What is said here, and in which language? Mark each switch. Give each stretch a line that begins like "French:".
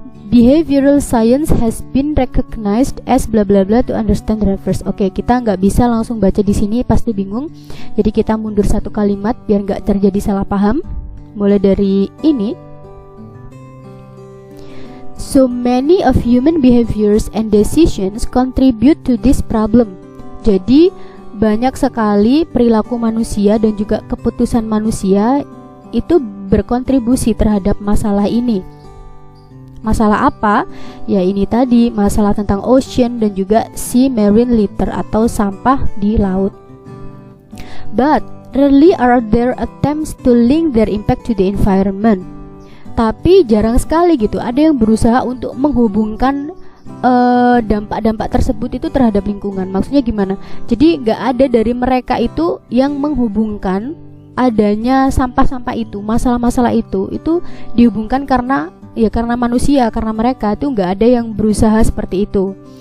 English: Behavioral science has been recognized as bla bla bla to understand the reverse.
Indonesian: Oke, kita nggak bisa langsung baca di sini, pasti bingung. Jadi kita mundur satu kalimat biar nggak terjadi salah paham. Mulai dari ini.
English: So many of human behaviors and decisions contribute to this problem.
Indonesian: Jadi banyak sekali perilaku manusia dan juga keputusan manusia itu berkontribusi terhadap masalah ini. Masalah apa? Ya ini tadi, masalah tentang ocean dan juga sea marine litter atau sampah di laut.
English: But rarely are there attempts to link their impact to the environment.
Indonesian: Tapi jarang sekali gitu ada yang berusaha untuk menghubungkan dampak-dampak tersebut itu terhadap lingkungan. Maksudnya gimana? Jadi gak ada dari mereka itu yang menghubungkan adanya sampah-sampah itu, masalah-masalah itu dihubungkan karena manusia, karena mereka itu nggak ada yang berusaha seperti itu.